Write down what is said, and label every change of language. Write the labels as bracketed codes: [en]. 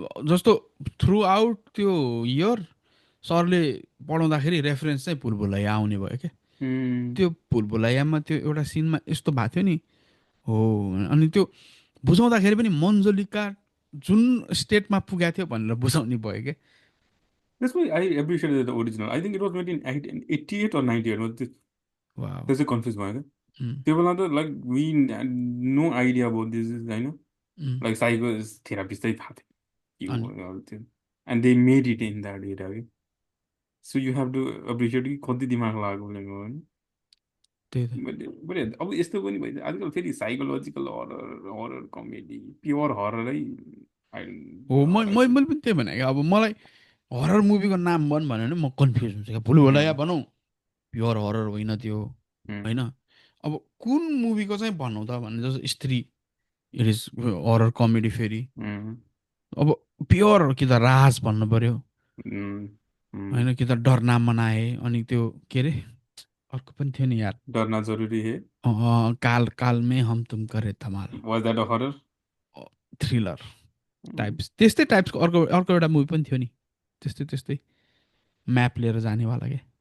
[ne] जस्तो through out त्यो year सरले पढाउँदाखेरि रेफरेन्स चाहिँ भुलभुलैया आउने भयो क्या। उम्, त्यो भुलभुलैयामा त्यो एउटा सिनमा यस्तो भएको थियो नि, हो। अनि त्यो बुझाउँदाखेरि पनि मन्जलिका जुन स्टेटमा पुगेको थियो भनेर बुझाउने भयो क्या। [en] that's why I appreciated the original. I think it was made in 88 or 98 हो, wow. [ne] त्यसै कन्फ्युज भयो क्या। उम्, त्यो बेला त [en] like we no idea about this होइन, um, [ne] लाइक साइको थेरापिस्टै थाहा थियो अनि के हो त्यो, [en] And they made it in that area कि। So you have to appreciate [ne] कि कति दिमाग लागेको फिल्म हो होइन। त्यही त बट अब यस्तो पनि भइन्छ आजकल फेरि psychological horror, horror comedy, pure हररै हो। मैले हरर। पनि त्यही भने क्या, अब मलाई हरर मुभीको नाम भन्यो भने म कन्फ्युज हुन्छु क्या। भुलभुलैया भनौँ, प्योर हरर होइन त्यो, होइन। अब कुन मुभीको चाहिँ भनौँ त भने जस्तो स्त्री, इट इज हरर कमेडी फेरि। अब प्योर कि त राज भन्नु पर्यो, होइन कि त डर नाम मनाए, अनि त्यो के अरे अर्को पनि थियो नि यार, [hi] डरना जरुरी है, काल काल में हम तुम करे धमाल, [en] Was that a horror? [ne] Thriller types, त्यस्तै टाइप्सको अर्को अर्को एउटा मुभी पनि थियो नि, त्यस्तै त्यस्तै म्याप लिएर जानेवाला के।